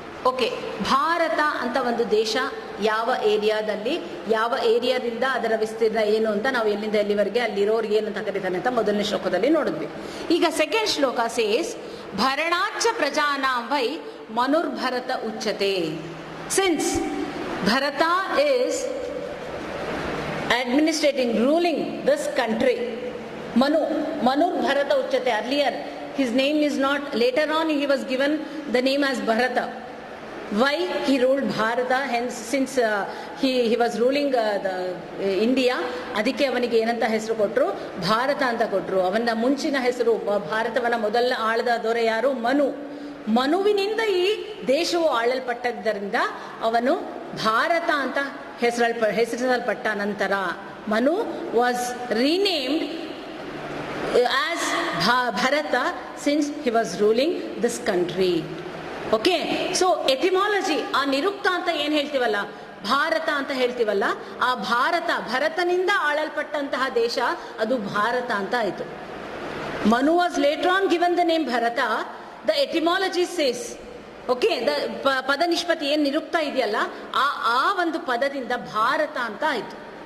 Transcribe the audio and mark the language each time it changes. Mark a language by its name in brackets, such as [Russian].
[Kannada] Okay, Bharat ಅಂತ ಒಂದು ದೇಶ ಯಾವ ಏರಿಯಾದಲ್ಲಿ, ಯಾವ ಏರಿಯಾದಿಂದ ಅದರ ವಿಸ್ತೀರ್ಣ ಏನು ಅಂತ ನಾವು ಎಲ್ಲಿಂದ ಎಲ್ಲಿವರೆಗೆ ಅಲ್ಲಿರೋರಿಗೆ ಏನಂತ ಕರೀತಾನೆ ಅಂತ ಮೊದಲನೇ ಶ್ಲೋಕದಲ್ಲಿ ನೋಡಿದ್ವಿ. ಈಗ ಸೆಕೆಂಡ್ ಶ್ಲೋಕ ಸೇಸ್ [Sanskrit] ಭರಣಾಚ ಪ್ರಜಾನಾಂ ವೈ ಮನುರ್ಭರತ ಉಚ್ಯತೆ. [English] since Bharata is administrating, ruling this country, [Sanskrit] Manur Bharata Uchyate. [English] Earlier his name is not, later on he was given the name as Bharata. Why he ruled Bharata? Hence, since he was ruling the India, [Kannada] ಅದಕ್ಕೆ ಅವನಿಗೆ ಏನಂತ ಹೆಸರು ಕೊಟ್ಟರು, ಭಾರತ ಅಂತ ಕೊಟ್ಟರು. ಅವನ ಮುಂಚಿನ ಹೆಸರು, ಭಾರತವನ್ನ ಮೊದಲ ಆಳದ ದೊರೆ ಯಾರು, ಮನುವಿನಿಂದ ಈ ದೇಶವು ಆಳಲ್ಪಟ್ಟದ್ದರಿಂದ ಅವನು ಭಾರತ ಅಂತ ಹೆಸರಿಸಲ್ಪಟ್ಟ. ನಂತರ [English] Manu was renamed as Bharata since he was ruling this country. [Kannada] Okay, so etymology, ಆ ನಿರುಕ್ತ ಅಂತ ಏನ್ ಹೇಳ್ತೀವಲ್ಲ, ಭಾರತ ಅಂತ ಹೇಳ್ತೀವಲ್ಲ, ಆ ಭರತನಿಂದ ಆಳಲ್ಪಟ್ಟಂತಹ ದೇಶ ಅದು ಭಾರತ ಅಂತ ಆಯ್ತು. [English] Manu was later on given the name Bharata. The etymology says, [Kannada] okay, ಪದ ನಿಷ್ಪತ್ತಿ ಏನ್ ನಿರುಕ್ತ ಇದೆಯಲ್ಲ, ಆ ಒಂದು ಪದದಿಂದ ಭಾರತ ಅಂತ ಆಯ್ತು.